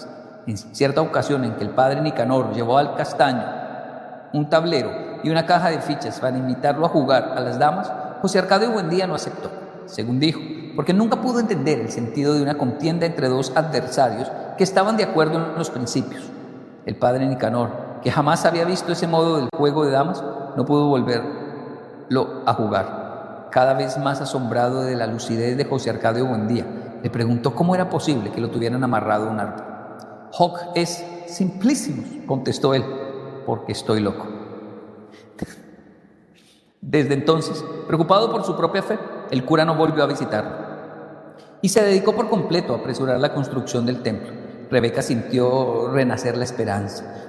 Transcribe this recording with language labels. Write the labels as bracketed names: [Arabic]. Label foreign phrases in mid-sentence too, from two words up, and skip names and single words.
[Spanish] En cierta ocasión en que el padre Nicanor llevó al castaño un tablero y una caja de fichas para invitarlo a jugar a las damas, José Arcadio Buendía no aceptó, según dijo, porque nunca pudo entender el sentido de una contienda entre 2 adversarios que estaban de acuerdo en los principios. El padre Nicanor, que jamás había visto ese modo del juego de damas, no pudo volverlo a jugar. Cada vez más asombrado de la lucidez de José Arcadio Buendía, le preguntó cómo era posible que lo tuvieran amarrado a un árbol. [Latin] «Hoc est simplissimus», [Spanish] contestó él, «porque estoy loco». Desde entonces, preocupado por su propia fe, el cura no volvió a visitarlo y se dedicó por completo a apresurar la construcción del templo. Rebeca sintió renacer la esperanza.